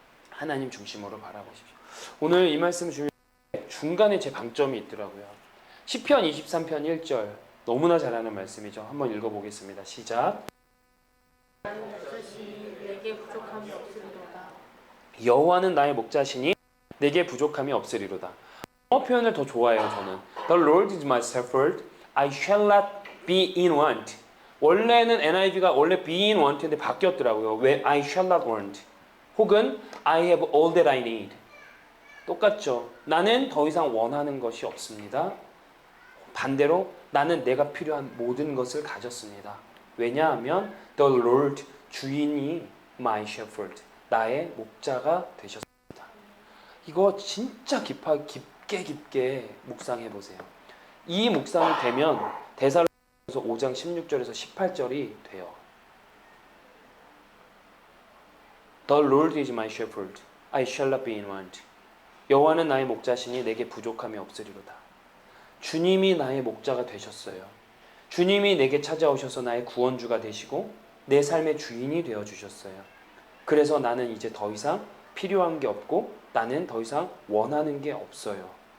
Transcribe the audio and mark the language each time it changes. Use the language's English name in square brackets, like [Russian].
[Korean] 하나님 중심으로 바라보십시오. 오늘 이 말씀 중간에 제 방점이 있더라고요. 시편 23편 1절 너무나 잘하는 말씀이죠. 한번 읽어보겠습니다. 시작. 내게 부족함이 없으리로다. 여호와는 나의 목자시니 내게 부족함이 없으리로다. 영어 표현을 더 좋아해요. 저는 [English] The Lord is my shepherd, I shall not be in want. [Korean] 원래는 NIV가 원래 [English] be in want [Korean] 인데 바뀌었더라고요. 왜 [English] I shall not want 혹은 I have all that I need. [Korean] 똑같죠. 나는 더 이상 원하는 것이 없습니다. 반대로 나는 내가 필요한 모든 것을 가졌습니다. 왜냐하면 [English] The Lord [Korean] 주인이 [English] my shepherd [Korean] 나의 목자가 되셨습니다. 이거 진짜 깊게 묵상해 보세요. 이 묵상이 되면 데살로니가서 5장 16절에서 18절이 돼요. [English] The Lord is my shepherd, I shall not be in want. [Korean] 여호와는 나의 목자시니 내게 부족함이 없으리로다. 주님이 나의 목자가 되셨어요. 주님이 내게 찾아오셔서 나의 구원주가 되시고 내 삶의 주인이 되어 주셨어요. 그래서 나는 이제 더 이상 필요한 게 없고 나는 더 이상 원하는 게 없어요.